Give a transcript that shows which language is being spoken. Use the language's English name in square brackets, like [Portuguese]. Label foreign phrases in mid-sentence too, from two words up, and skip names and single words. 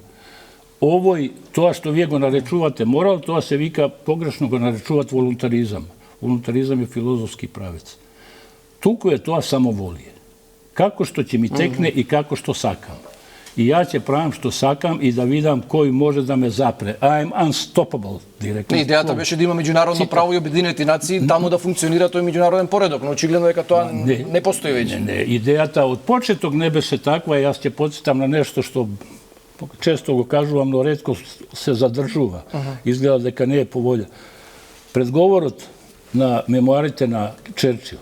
[Macedonian] Овој, тоа што вие го наречувате морал, тоа се вика, погрешно го наречуваат волунтаризам. Волунтаризам е филозофски правец. Туку е тоа самоволие. Како што ќе ми текне и како што сакам. И ја ќе правам што сакам и да видам кој може да ме запре. [English] I am unstoppable, [Macedonian] директно. Идејата беше да има меѓународно право и Обединети нации, таму да функционира тој меѓународен поредок, но очигледно дека тоа не постои веќе. Не, идејата од почеток не беше таква, јас ќе потсетам на нешто што често го кажувам, но ретко се задржува. Изгледа дека не е по волја. Предговорот на мемуарите на Черчил.